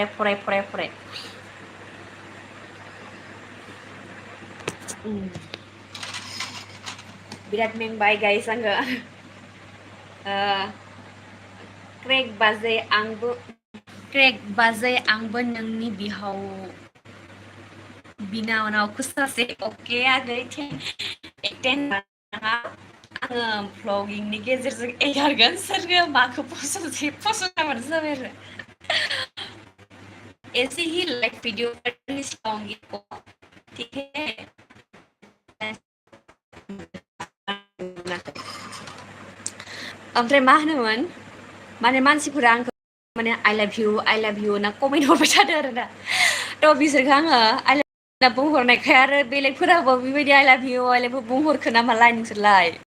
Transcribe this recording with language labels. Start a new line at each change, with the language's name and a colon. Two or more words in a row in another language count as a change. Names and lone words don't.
Bodo: बिराद मेंबाय गाइस आङो क्रेक बाजै आंबो क्रेक बाजै आंबो नोंनि बिनानावखौ सासे अके आगै आङो भ्लगिंनि गेजेरजों एगारगोन सोरगो माखौ फसन्द जाबानो जाबाय आरो
Hindi: ऐसे ही लाइक वीडियो लाऊंगी ठीक है
Bodo: ओमफ्राय मा होनोमोन माने मानसिफोरा आंखौ माने
English: I love you
Bodo: ना कमेन्ट हरबाय थादों आरो ना थ' बिसोरखौ आङो
English: I love you
Bodo: बुंहरनायखाय आरो बेलेगफोराबो बेबायदि
English: I love you
Bodo: बुंहरखो ना मालाय नोंसोरलाय